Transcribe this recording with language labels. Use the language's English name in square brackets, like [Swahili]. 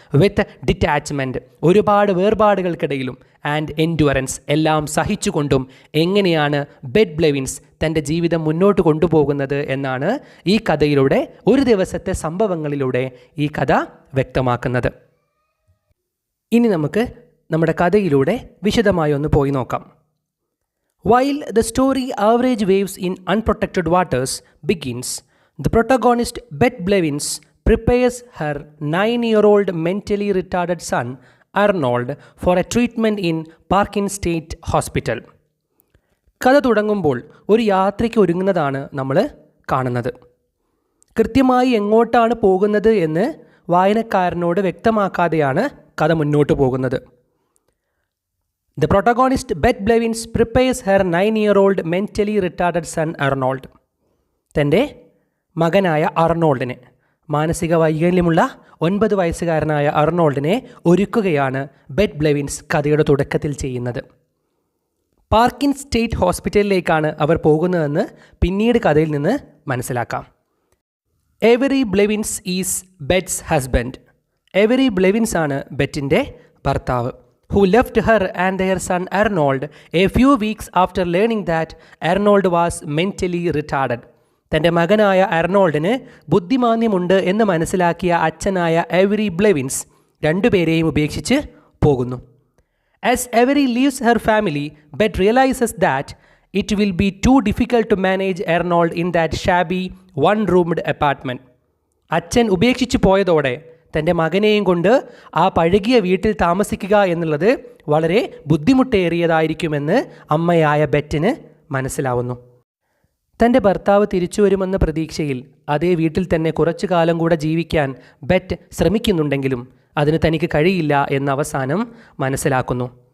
[English] with detachment, [Malayalam] ഒരുപാട് വേർപാടുകൾക്കിടയിലും, [English] and endurance, [Malayalam] എല്ലാം സഹിച്ചുകൊണ്ടും എങ്ങനെയാണ് ബെറ്റ് ബ്ലെവിൻസ് തൻ്റെ ജീവിതം മുന്നോട്ട് കൊണ്ടുപോകുന്നത് എന്നാണ് ഈ കഥയിലൂടെ, ഒരു ദിവസത്തെ സംഭവങ്ങളിലൂടെ ഈ കഥ വ്യക്തമാക്കുന്നത്. ഇനി നമുക്ക് നമ്മുടെ കഥയിലൂടെ വിശദമായി ഒന്ന് പോയി നോക്കാം. [English] While the story Average Waves in Unprotected Waters begins, the protagonist Bette Blevins prepares her 9-year-old mentally retarded son Arnold for a treatment in Parkin State Hospital. [Malayalam] കഥ തുടങ്ങുമ്പോൾ ഒരു യാത്രയ്ക്ക് ഒരുങ്ങുന്നതാണ് നമ്മൾ കാണുന്നത്. കൃത്യമായി എങ്ങോട്ടാണ് പോകുന്നത് എന്ന് വായനക്കാരനോട് വ്യക്തമാക്കാതെയാണ് കഥ മുന്നോട്ട് പോകുന്നത്. [English] The protagonist Bette Blevins prepares her 9-year-old mentally retarded son Arnold. [Malayalam] തൻ്റെ മകനായ അർണോൾഡിനെ, മാനസിക വൈകല്യമുള്ള 9 വയസ്സുകാരനായ അർണോൾഡിനെ ഒരുക്കുകയാണ് ബെറ്റ് ബ്ലെവിൻസ് കഥയുടെ തുടക്കത്തിൽ ചെയ്യുന്നത്. പാർക്കിൻ സ്റ്റേറ്റ് ഹോസ്പിറ്റലിലേക്കാണ് അവർ പോകുന്നതെന്ന് പിന്നീട് കഥയിൽ നിന്ന് മനസ്സിലാക്കാം. [English] Avery Blevins is Bet's husband. [Malayalam] Every ബ്ലെവിൻസ് ആണ് ബെറ്റിൻ്റെ ഭർത്താവ്. [English] who left her and their son Arnold a few weeks after learning that Arnold was mentally retarded. [Malayalam] തൻ്റെ മകനായ അർണോൾഡിന് ബുദ്ധിമാന്ദ്യമുണ്ട് എന്ന് മനസ്സിലാക്കിയ അച്ഛനായ എവരി ബ്ലെവിൻസ് രണ്ടുപേരെയും ഉപേക്ഷിച്ച് പോകുന്നു. [English] As Avery leaves her family, Bette realizes that it will be too difficult to manage Arnold in that shabby one-roomed apartment. [Malayalam] അച്ഛൻ ഉപേക്ഷിച്ച് പോയതോടെ തൻ്റെ മകനെയും കൊണ്ട് ആ പഴകിയ വീട്ടിൽ താമസിക്കുക എന്നുള്ളത് വളരെ ബുദ്ധിമുട്ടേറിയതായിരിക്കുമെന്ന് അമ്മയായ ബെറ്റിന് മനസ്സിലാവുന്നു. തൻ്റെ ഭർത്താവ് തിരിച്ചു വരുമെന്ന പ്രതീക്ഷയിൽ അതേ വീട്ടിൽ തന്നെ കുറച്ചു കാലം കൂടെ ജീവിക്കാൻ ബെറ്റ് ശ്രമിക്കുന്നുണ്ടെങ്കിലും അതിന് തനിക്ക് കഴിയില്ല എന്ന് അവസാനം മനസ്സിലാക്കുന്നു.